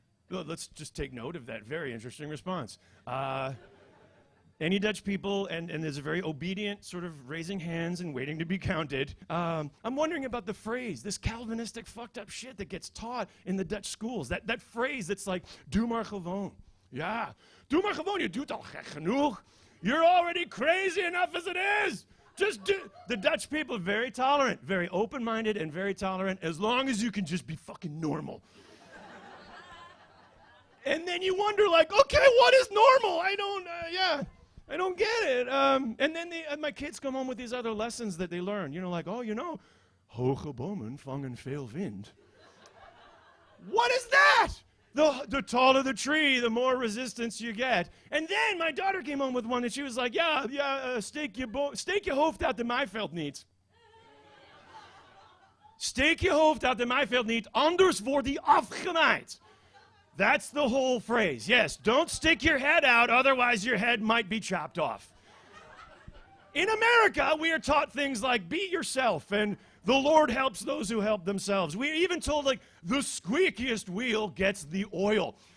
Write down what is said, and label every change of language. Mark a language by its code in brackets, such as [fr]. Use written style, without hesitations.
[en] Let's just take note of that very interesting response. Any Dutch people, and there's a very obedient sort of raising hands and waiting to be counted. I'm wondering about the phrase, this Calvinistic fucked up shit that gets taught in the Dutch schools. That phrase that's like, [nl] doe maar gewoon. Ja, doe maar gewoon, je doet al gek genoeg. [en] You're already crazy enough as it is. Just do. The Dutch people are very tolerant, very open-minded and very tolerant, as long as you can just be fucking normal. And then you wonder, like, okay, what is normal? I don't get it. And then my kids come home with these other lessons that they learn. You know, like, oh, you know, [nl] Hoge bomen vangen veel wind. [en] What is that? The taller the tree, the more resistance you get. And then my daughter came home with one and she was like, [nl] steek je hoofd uit de maaiveld niet. Steek je hoofd uit de maaiveld niet, anders wordt die afgemaaid. [en] That's the whole phrase. Yes, don't stick your head out, otherwise your head might be chopped off. In America, we are taught things like be yourself and the Lord helps those who help themselves. We're even told, like, the squeakiest wheel gets the oil.